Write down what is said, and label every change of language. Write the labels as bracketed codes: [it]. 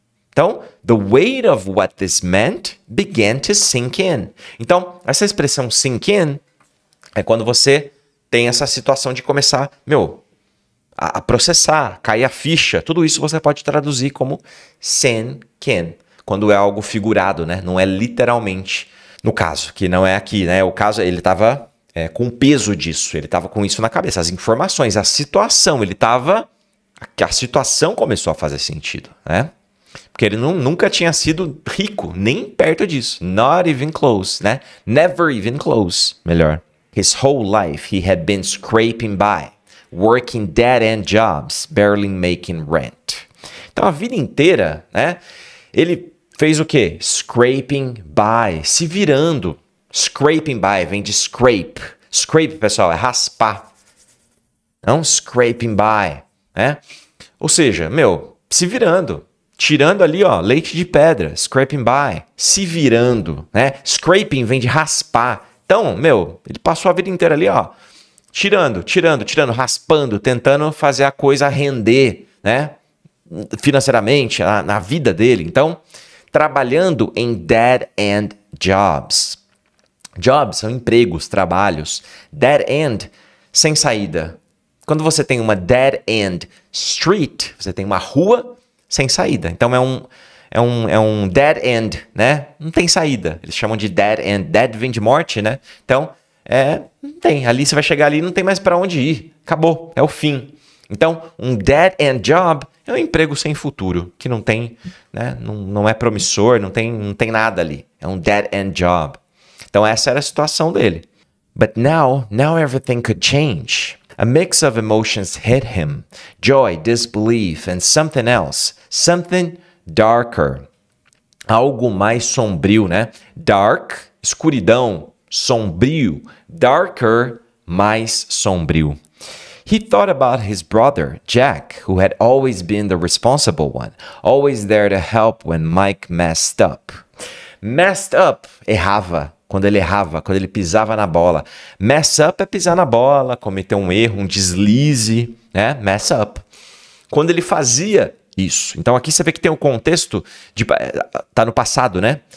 [en] Então, the weight of what this meant began to sink in. [pt] Então, essa expressão sink in é quando você tem essa situação de começar, a processar, cair a ficha. Tudo isso você pode traduzir como sink in, quando é algo figurado, né? Não é literalmente. No caso, que não é aqui, né? O caso, ele estava com o peso disso, ele estava com isso na cabeça, as informações, a situação, a situação começou a fazer sentido, né? Porque ele nunca tinha sido rico, nem perto disso. [en] Not even close, né? Never even close, melhor. His whole life he had been scraping by, working dead-end jobs, barely making rent. [pt] Então, a vida inteira, né? Ele fez o quê? Scraping by, se virando. Scraping by vem de scrape. Scrape, pessoal, é raspar. Não scraping by, né? Ou seja, se virando. Tirando ali, leite de pedra. Scraping by. Se virando, né? Scraping vem de raspar. Então, ele passou a vida inteira ali, tirando, raspando, tentando fazer a coisa render, né? Financeiramente, na vida dele. Então, trabalhando em dead-end jobs. Jobs são empregos, trabalhos. Dead-end, sem saída. Quando você tem uma dead-end street, você tem uma rua sem saída. Então é um dead-end, né? Não tem saída. Eles chamam de dead-end. Dead vem de morte, né? Então, não tem. Ali você vai chegar ali e não tem mais para onde ir. Acabou, é o fim. Então, um dead-end job é um emprego sem futuro, que não tem, né? Não é promissor, não tem nada ali. É um dead-end job. Então, essa era a situação dele. [en] But now everything could change. A mix of emotions hit him. Joy, disbelief, and something else. Something darker. [pt] Algo mais sombrio, né? Dark, escuridão, sombrio. Darker, mais sombrio. [en] He thought about his brother, Jack, who had always been the responsible one, always there to help when Mike messed up. [pt] Messed up, errava. Quando ele pisava na bola. Mess up é pisar na bola, cometer um erro, um deslize, né? Mess up. Quando ele fazia isso. Então aqui você vê que tem o contexto tá no passado, né?